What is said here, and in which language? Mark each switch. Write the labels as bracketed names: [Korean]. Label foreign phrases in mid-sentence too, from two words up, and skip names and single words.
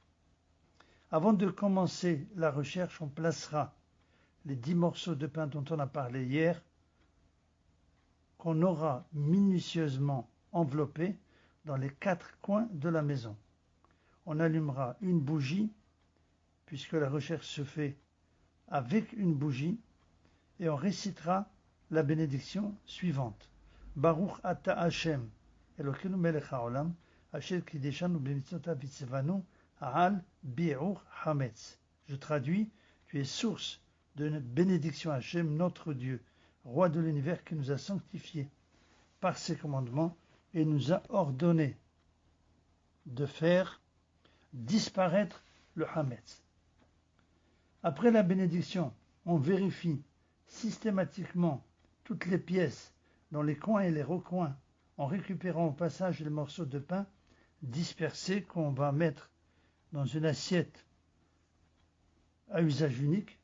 [French] Avant de commencer la recherche, on placera les 10 morceaux de pain dont on a parlé hier, qu'on aura minutieusement enveloppés dans les 4 coins de la maison. On allumera une bougie, puisque la recherche se fait avec une bougie, et on récitera la bénédiction suivante. [Hebrew] ברוך אתה ה' אלוקינו מלך העולם אשר קדשנו במצוותיו וציונו על ביעור חמץ. [French] Je traduis, tu es source de bénédiction Hashem, notre Dieu, roi de l'univers qui nous a sanctifiés par ses commandements et nous a ordonné de faire disparaître le Hametz. Après la bénédiction, on vérifie systématiquement toutes les pièces dans les coins et les recoins en récupérant au passage les morceaux de pain dispersés qu'on va mettre dans une assiette à usage unique.